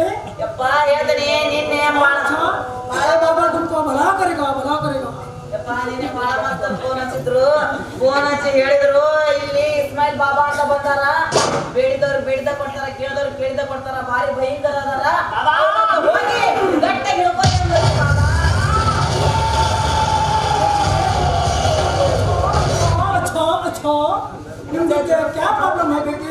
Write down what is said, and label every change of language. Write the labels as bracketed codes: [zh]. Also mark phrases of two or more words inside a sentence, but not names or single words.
[kn] ಯಪ್ಪ ಹೇಳ್ತೀನಿ ನಿನ್ನೆ [hi] बाबा तुमको भला करेगा, भला करेगा. [kn] ಯಪ್ಪ ನಿನ್ನೆ ಬಾಳ ಮಸ್ತ್ ಫೋನ್ ಹಚ್ಚಿದ್ರು. ಫೋನ್ ಹಚ್ಚಿ ಹೇಳಿದ್ರು ಇಲ್ಲಿ ಇಸ್ಮಾಯಿಲ್ ಬಾಬಾ ಅಂತ ಬಂದಾರ, ಬೇಡಿದವ್ರು ಬೇಡಿದ ಕೊಡ್ತಾರ, ಕೇಳಿದವ್ರು ಕೇಳಿದ ಕೊಡ್ತಾರ, ಭಾರಿ ಭಯಂಕರ ಅದಾರ, ಹೋಗಿ ಗಟ್ಟಿಯಾಗಿ ಹಿಡ್ಕೊಳ್ಳಿ ಅಂದ್ರು ಬಾಬಾ. [hi] अच्छा ನಿಮ್ಗೆ क्या प्रॉब्लम है बेटे?